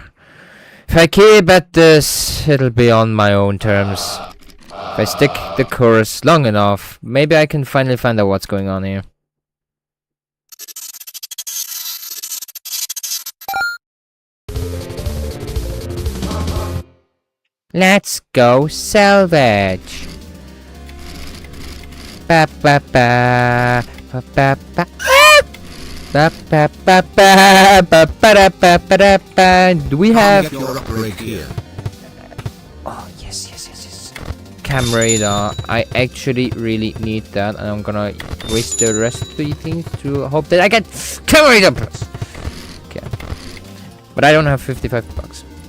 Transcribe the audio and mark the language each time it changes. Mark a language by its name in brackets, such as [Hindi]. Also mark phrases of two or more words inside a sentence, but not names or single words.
[English] If I keep at this, it'll be on my own terms. If I stick the course long enough, maybe I can finally find out what's going on here. Let's go salvage. Ba ba ba ba ba ba. Ba ba ba ba ba ba ba ba ba. Do we have? Get your upgrade here. Oh yes. Cam radar. I actually really need that, and I'm gonna waste the rest of the things to hope that I get cam radar plus. Okay, but I don't have 55 bucks.